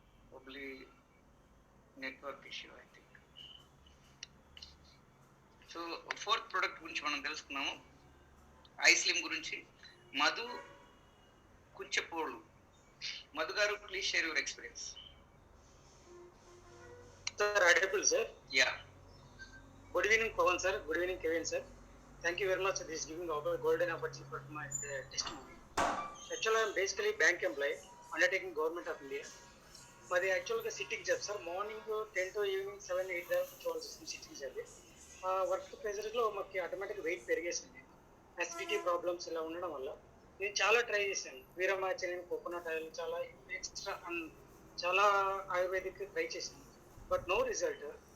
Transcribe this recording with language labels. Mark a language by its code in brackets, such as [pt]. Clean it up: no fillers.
[en] Probably network issue, I think. So fourth product [te] గురించి మనం తెలుసుకున్నాము. ఐస్లిమ్ గురించి మధు కుంచెపోళ్ళు. [en] Madhu garu, please share your experience. Sir audible sir? Yeah. Good evening Pawan sir, good evening Kevin sir. Thank you very much for this giving golden opportunity for my testimony. Actually I am basically bank employee undertaking government of India. [te] మాది యాక్చువల్గా sitting job sir. Morning 10 to evening 7-8 దాకా చూడాల్సి వస్తుంది sitting job. Work ప్రెజర్లో మాకు automatic wait పెరిగేసింది. Acidity problems ఇలా ఉండడం వల్ల నేను చాలా ట్రై చేశాను. వీరమాచలం, కోకోనట్ ఆయిల్, చాలా ఎక్స్ట్రా చాలా ఆయుర్వేదిక్ ట్రై చేశాను. [en] But no result.